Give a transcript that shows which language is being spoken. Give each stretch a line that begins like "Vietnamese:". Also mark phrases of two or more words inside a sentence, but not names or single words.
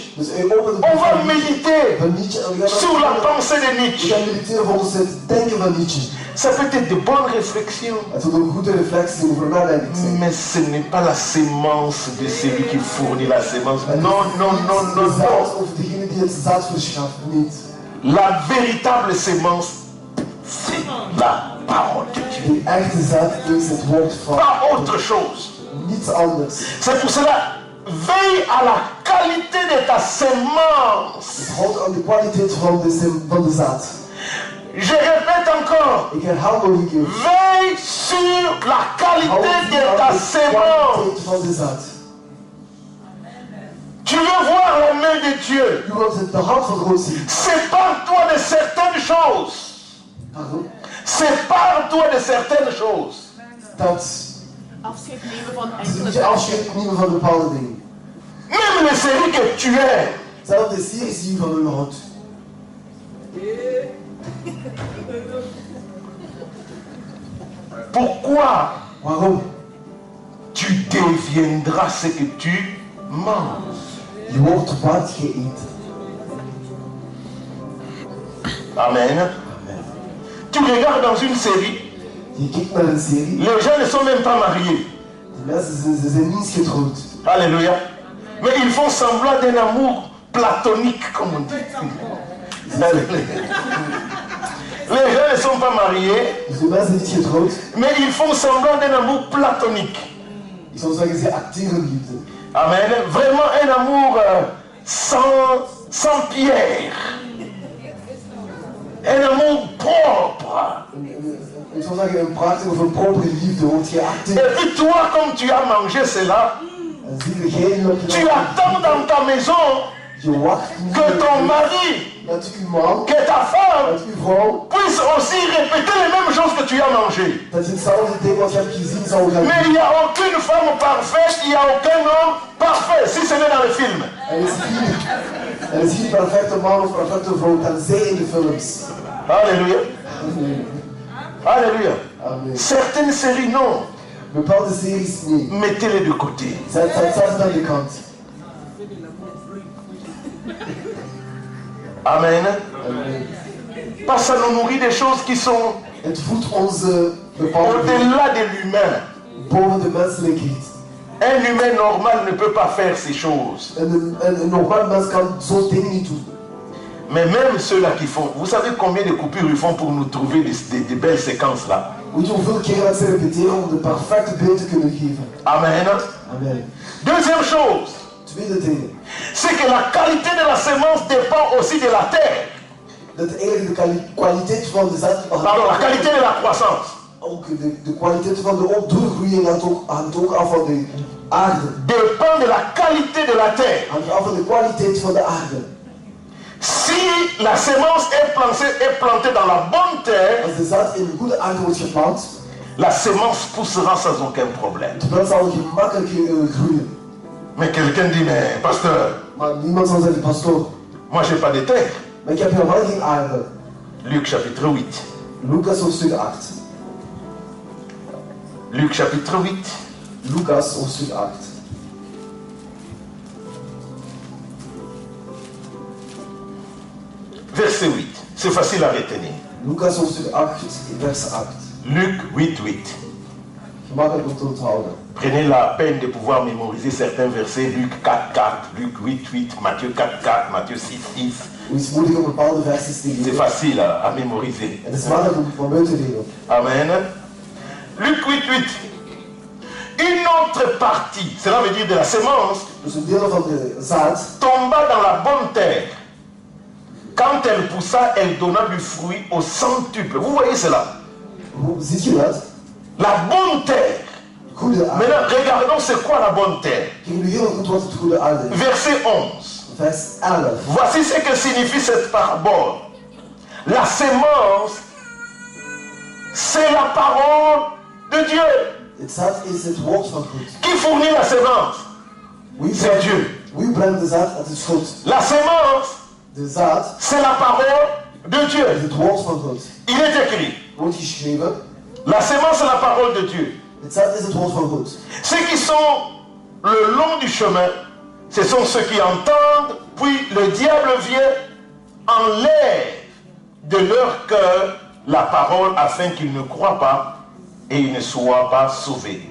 Dutch: Dus hij opent het
French: On
Dutch: boek va van Nietzsche.
French: méditer
Dutch: Van Nietzsche en we gaan
French: sur la pensée de
Dutch: we
French: Nietzsche.
Dutch: gaan mediteren volgens het denken van Nietzsche.
French: Ça peut être de bonnes réflexions,
Dutch: Het moet een goede reflectie over nadenken zijn.
French: mais ce n'est pas la sémence de celui qui fournit la sémence. Non, non, non, non,
Dutch: De zaad
French: non.
Dutch: of degene die het zaad verschaft, niet.
French: La véritable sémence, c'est la parole de Dieu.
Dutch: De echte zaad is het woord van
French: Pas autre chose.
Dutch: niets anders.
French: C'est pour cela, veille à la qualité de ta sémence.
Dutch: Het houdt aan de kwaliteit van de zaad.
French: Je répète encore,
Dutch: Ik herhaal nog een keer.
French: veille sur la qualité
Dutch: Houd
French: de
Dutch: aan
French: ta
Dutch: de
French: sémence.
Dutch: kwaliteit van de zaad.
French: Tu veux voir la main de Dieu.
Dutch: U wilt de hand van God zien.
French: Sépare-toi de certaines choses. Sépare-toi de certaines choses.
Dutch: Afscheid nemen van Dus enkele moet je afscheid nemen van bepaalde dingen.
French: Même les séries que tu aimes.
Dutch: Zelfs de series die je van hun houdt.
French: Pourquoi
Dutch: Waarom?
French: tu deviendras ce que tu manges?
Dutch: Je wordt wat je eet.
French: Amen. Tu regardes dans une série,
Dutch: Je kijkt naar een serie.
French: les gens ne sont même pas mariés.
Dutch: De mensen ze zijn niet getrouwd.
French: Alléluia. Mais ils font semblant d'un amour platonique, comme on dit. Les gens ne sont pas mariés,
Dutch: Dus de mensen niet getrouwd.
French: mais ils font semblant d'un amour platonique.
Dutch: Ik zou zeggen, ze acteren liefde.
French: Amen. Vraiment un amour sans pierre. Un amour propre.
Dutch: Ik zou zeggen, een prachtige of een propere liefde, want je
French: Et
Dutch: acteert.
French: puis toi, comme tu as mangé cela,
Dutch: En zie degene dat
French: tu
Dutch: je
French: attends dans ta maison
Dutch: je wacht
French: que ton mari,
Dutch: dat uw man,
French: que ta femme
Dutch: dat uw vrouw,
French: puisse aussi répéter les mêmes choses que tu as mangé.
Dutch: dat je hetzelfde ding wat je hebt gezien zou gaan
French: Mais il
Dutch: doen.
French: n'y a aucune femme parfaite, il n'y a aucun homme parfait, si ce n'est dans le film.
Dutch: Er is geen perfecte man of perfecte vrouw, tenzij in de films.
French: Alléluia. Alléluia. Amen. Certaines séries, non.
Dutch: Bepaalde series, nee.
French: Mettez-les de côté.
Dutch: Zet het aan de kant.
French: Amen. Amen. Parce que ça nous nourrit des choses qui sont
Dutch: Het voedt onze bepaalde
French: au-delà de l'humain.
Dutch: boven de menselijkheid.
French: Un humain normal ne peut pas faire ces choses.
Dutch: Een normaal mens kan zo'n dingen niet doen.
French: Mais même ceux-là qui font, vous savez combien de coupures ils font pour nous trouver des belles séquences là?
Dutch: Weet je hoeveel keer dat ze repeteren om de perfecte beeld te kunnen geven?
French: Amen. Amen. Deuxième chose,
Dutch: Tweede ding.
French: c'est que la qualité de la semence dépend aussi de la terre.
Dutch: Dat eigenlijk de kwaliteit van de zaad...
French: Pardon, la qualité de la croissance
Dutch: Ook de kwaliteit van de doorgroeiing hangt ook af van de aarde.
French: dépend de la qualité de la terre.
Dutch: Hangt af van de kwaliteit van de aarde.
French: Si la semence est plantée dans la bonne terre,
Dutch: Als de zaad in de goede aarde wordt geplant,
French: la semence poussera sans aucun problème.
Dutch: de plant zal gemakkelijk groeien.
French: Mais quelqu'un dit, mais pasteur,
Dutch: Maar niemand zal zeggen, pastoor,
French: moi j'ai pas de terre.
Dutch: maar ik heb helemaal geen aarde.
French: Luc chapitre 8.
Dutch: Lucas hoofdstuk 8.
French: Luc chapitre 8.
Dutch: Lucas hoofdstuk 8.
French: Verset 8. C'est facile à retenir.
Dutch: Lucas hoofdstuk 8, vers 8.
French: Luc 8, 8.
Dutch: Gemakkelijk om te onthouden.
French: Prenez la peine de pouvoir mémoriser certains versets. Luc 4, 4, Luc 8, 8, Matthieu 4, 4, Matthieu 6, 6.
Dutch: Het is moeilijk om bepaalde versies te
French: C'est
Dutch: leren.
French: facile à mémoriser.
Dutch: Het is makkelijk om van buiten te leren.
French: Amen. Luc 8, 8. Une autre partie, cela veut dire de la sémence,
Dutch: Dus een deel van de zaad
French: tomba dans la bonne terre. Quand elle poussa, elle donna du fruit au centuple. Vous voyez cela?
Dutch: ziet je dat?
French: La bonne terre.
Dutch: Goede aarde.
French: Maintenant, regardons c'est quoi la bonne terre.
Dutch: Kijk nu heel goed wat het goede aarde is.
French: Verset 11.
Dutch: Vers 11.
French: Voici ce que signifie cette parabole. La sémence, c'est la parole de Dieu.
Dutch: Het zaad is het woord van God.
French: Qui fournit la sémence? C'est Dieu.
Dutch: Wie brengt de zaad? Het is God.
French: La sémence,
Dutch: De zaad
French: c'est la parole de
Dutch: is
French: Dieu.
Dutch: het woord van God.
French: Il est écrit.
Dutch: Wordt geschreven.
French: La sémence, c'est la parole de Dieu.
Dutch: Het zaad is het woord van God.
French: Ceux qui sont le long du chemin, ce sont ceux qui entendent, puis le diable vient, enlève de leur cœur la parole afin qu'ils ne croient pas et ils ne soient pas sauvés.